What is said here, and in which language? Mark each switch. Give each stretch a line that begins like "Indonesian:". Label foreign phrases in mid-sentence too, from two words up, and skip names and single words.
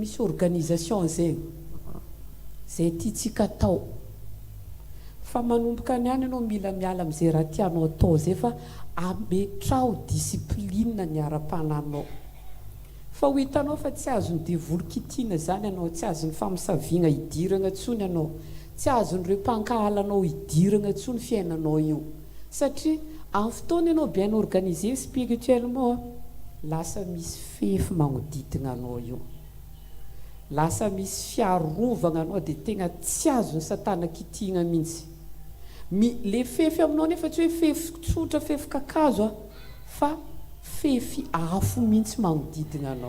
Malagasy: misy organisation zegny zay tiatsika atao fa manomboka ny any ianao mila miala amin'izay raha tianao atao zay fa ametrao discipline ny ara-pananao fa ho hitanao fa tsy azony devolo kitiana zany ianao tsy azony famisaviana hidirana ntsony ianao tsy azon'ireo mpankahalanao hidirana ntsony fiainanao io satria amin'ny fotoana ianao
French: bien organisé spirituellement
Malagasy: lasa misy fefy magnodidina anao io lasa misy fiarovana anao dia tegna tsy azony satana kitihana mihitsy le fefy aminao nefa tsy hoe fefy tsotra fefy kakazo fa fefy afo mihitsy magnodidina anao